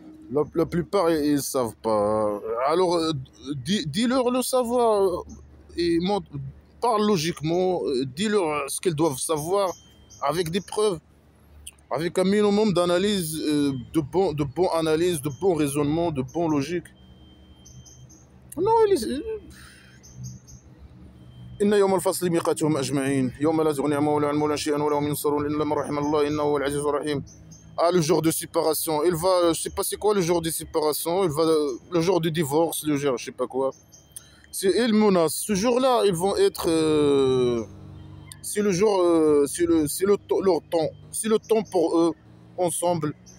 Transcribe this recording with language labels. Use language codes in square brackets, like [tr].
[fr] La plupart, ils ne savent pas. Alors, dis-leur le savoir et parle logiquement. Dis-leur ce qu'ils doivent savoir avec des preuves. Avec un minimum d'analyse, de bon analyse, de bon raisonnement, de bon logique. [ar] Non, إن يوم الفصل ميقاتهم أجمعين يوم لا تغني مولى عن مولى شيئا ولا هم ينصرون إلا من رحم الله إنه هو العزيز الرحيم. [fr] Ah, le jour de séparation, je sais pas c'est quoi le jour de séparation, le jour du divorce, le jour, je sais pas quoi. Ils menacent. Ce jour-là, ils vont être, c'est le jour, leur temps, c'est le temps pour eux, ensemble.